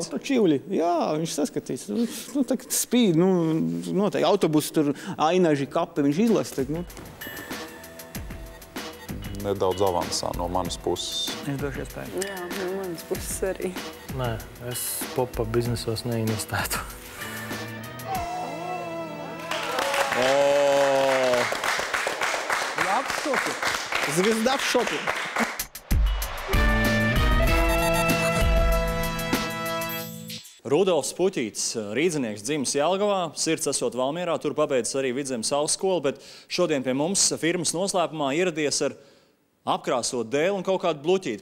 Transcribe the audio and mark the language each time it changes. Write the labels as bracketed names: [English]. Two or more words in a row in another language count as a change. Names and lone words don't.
[Latvian] Autočivļi, jā, viņš saskatīs. Nu, tā spīd, noteikti autobusu tur ainaži kapi, viņš izlasa. Nedaudz avansā no manas puses. Es došu iespēju. Jā, no manas puses arī. Nē, es pop-up biznesos neinvestētu. [Russian] Я в шоке. Звезда в шоке. [Latvian] Rudolfs Puķītis, rīdzinieks, dzimis Jelgavā, sirds esot Valmierā, tur pabeidzis arī Vidzemes augstskolu, bet šodien pie mums firmas noslēpumā ieradies ar apkrāsot dēli un kaut kādu bluķīti.